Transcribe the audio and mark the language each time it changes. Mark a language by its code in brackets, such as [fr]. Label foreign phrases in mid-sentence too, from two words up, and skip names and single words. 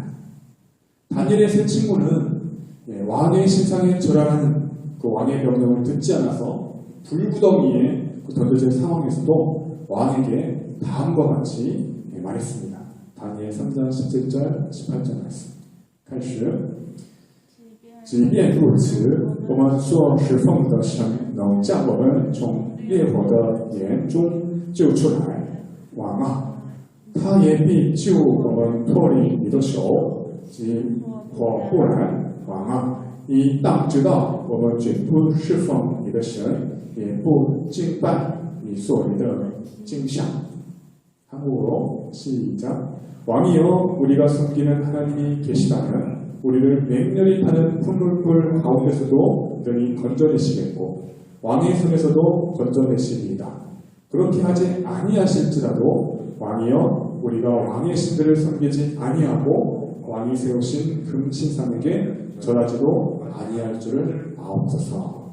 [ko] 다니엘의 세 친구는 왕의 신상에 절하는 그 왕의 명령을 듣지 않아서 불구덩이에 던져진 상황에서도 왕에게 다음과 같이 말했습니다. 다니엘 3장 17절 18절 말씀. [zh] 开始即便如此，我们所侍奉的神能将我们从烈火的眼中救出来。王啊，他也必救我们脱离你的手，即火不然。王啊，你当知道，我们绝不侍奉你的神，也不敬拜你所立的经像。 [ko] 한국어로 시작. 왕이여, 우리가 섬기는 하나님이 계시다면 우리를 맹렬히 타는 풍물불 가운데서도 능히 건져내시겠고 왕의 손에서도 건져내시리이다. 그렇게 하지 아니하실지라도 왕이여, 우리가 왕의 신들을 섬기지 아니하고 왕이 세우신 금신상에게 절하지도 아니할 줄을 아옵소서.